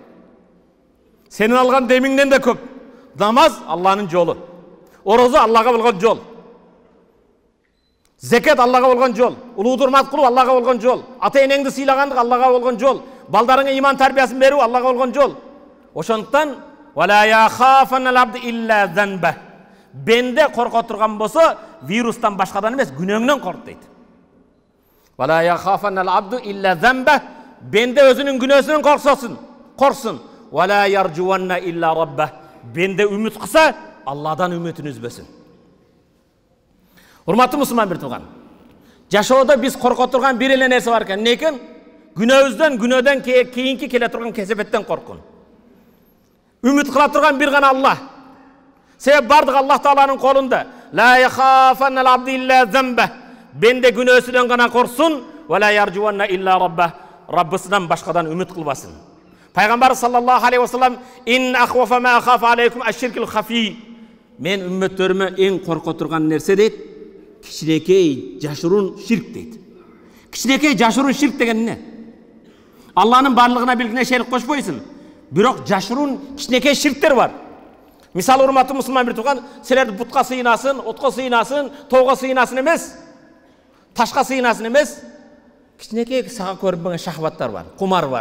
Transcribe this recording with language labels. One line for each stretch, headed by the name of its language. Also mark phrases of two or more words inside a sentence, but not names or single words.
Kyrgyz: Сенин алган демиңден да көп. Намаз Алланын жолу. Орозо Аллага болгон жол. Зекет Аллага болгон жол. Улуу урмат кылуу Аллага болгон жол. Ата энеңди сыйлагандык Аллага болгон жол. Балдарыңа иман тарбиясын берүү Аллага болгон жол.
Arabic: Ошондуктан ولا يخافن العبد إلا ذنبه.
Kyrgyz: Бенде корко турган болсо, вирустан башкадан эмес, күнөөңдөн корк дейт.
Arabic: ولا يخافن العبد إلا ذنبه.
Kyrgyz: Бенде өзүнүн күнөөсүнөн корксун.
Arabic: ولا يرجون إلا ربه.
Kyrgyz: Бенде үмүт кылса, Алладан үмүтүн үзбөсүн. Урматтуу мусулман бир тууган. Жашоодо биз корко турган бир эле нерсе бар экен. Эмне экен? Күнөөдөн кийинки келе турган кесепеттен коркун. Үмүт кыла турган бир гана Аллах. Себеп бардык Аллах Тааланын колунда.
Arabic: لا يخافن العبد إلا ذنبه.
Kyrgyz: Бенде күнөөсүнөн гана корксун,
Arabic: ولا يرجون إلا ربه.
Kyrgyz: Раббысынан башкадан үмүт кылбасын.
Arabic: Пайгамбар صلى الله عليه وسلم إن أخوف ما أخاف عليكم الشرك الخفي.
Kyrgyz: Мен үммөттөрүмө эң корко турган нерсе дейт, кичинекей жашыруун ширк дейт. Кичинекей жашыруун ширк деген эмне? Алланын барлыгына билгине шерик кошпойсуң. Бирок жашыруун кичинекей ширктер бар. Мисалы, урматтуу мусулман бир тууган, силер бутка сыйынасын, отко сыйынасын, тоого сыйынасын эмес, ташка сыйынасын эмес, кичинекей сага көрүнбөгөн шахваттар бар, кумар бар.